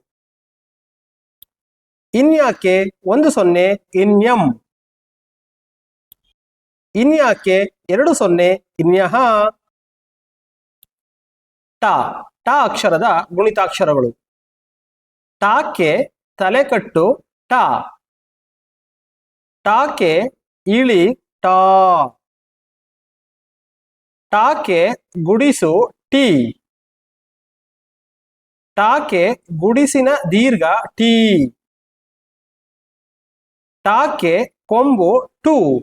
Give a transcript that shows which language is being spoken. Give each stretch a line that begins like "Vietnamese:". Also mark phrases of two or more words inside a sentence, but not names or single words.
Kannada: ಇನ್ಯಾಕ್ಕೆ 10 ಇನ್ಯಂ. ಇನ್ಯಾಕ್ಕೆ 20 ಇನ್ಯಹ. ಟ ಅಕ್ಷರದ ಗುಣಿತಾಕ್ಷರಗಳು. ಟಾಕೆ ತಲೆಕಟ್ಟು ಟ. ಟಾಕೆ ಇಳಿ ಟಾ. ಟಾಕೆ ಗುಡಿಸು ಟಿ. ಟಾಕೆ ಗುಡಿಸಿನ ದೀರ್ಘ ಟಿ. ಟಾಕೆ ಕೊಂಬು ಟು.